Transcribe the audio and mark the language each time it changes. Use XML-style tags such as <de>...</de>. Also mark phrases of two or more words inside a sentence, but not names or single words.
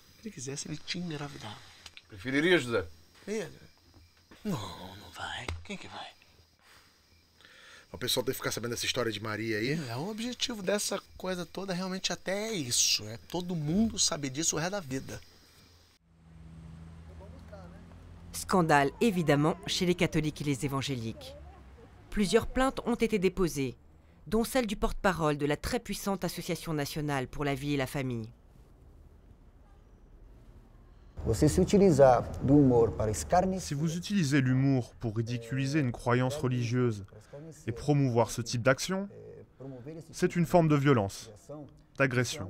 <pt>Se ele quisesse, ele te engravidava. Preferiria, José? Ele? Não vai. Quem que vai? O pessoal tem que ficar sabendo dessa história de Maria aí. O objetivo dessa coisa toda realmente até é isso. É todo mundo saber disso o resto da vida.</pt> <fr>Scandale évidemment chez les catholiques et les évangéliques. Plusieurs plaintes ont été déposées, dont celle du porte-parole de la très puissante Association nationale pour la vie et la famille. Si vous utilisez l'humour pour ridiculiser une croyance religieuse et promouvoir ce type d'action, c'est une forme de violence, d'agression.</fr>